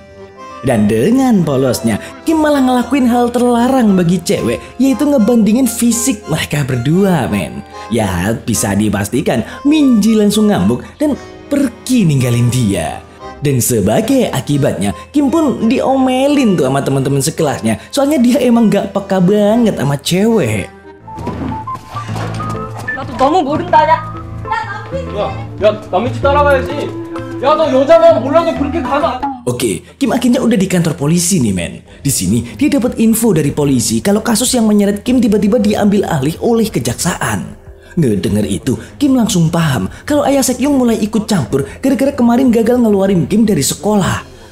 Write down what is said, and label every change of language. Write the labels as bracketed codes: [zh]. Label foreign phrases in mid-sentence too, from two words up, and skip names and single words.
[id] Dan dengan polosnya, Kim malah ngelakuin hal terlarang bagi cewek, yaitu ngebandingin fisik mereka berdua, men. Ya, bisa dipastikan Minji langsung ngamuk dan pergi ninggalin dia. Dan sebagai akibatnya, Kim pun diomelin tuh sama teman-teman sekelasnya, soalnya dia emang gak peka banget sama cewek. [ko] 나도 너무 모른다. 야, 남의 집 따라가야지. 야, 너 여자만 몰라도 그렇게 가면 [id] Oke, Kim akhirnya udah di kantor polisi nih, men. Di sini dia dapat info dari polisi kalau kasus yang menyeret Kim tiba-tiba diambil alih oleh kejaksaan. Ngedenger itu, Kim langsung paham kalau ayah Sekyung mulai ikut campur gara-gara kemarin gagal ngeluarin Kim dari sekolah.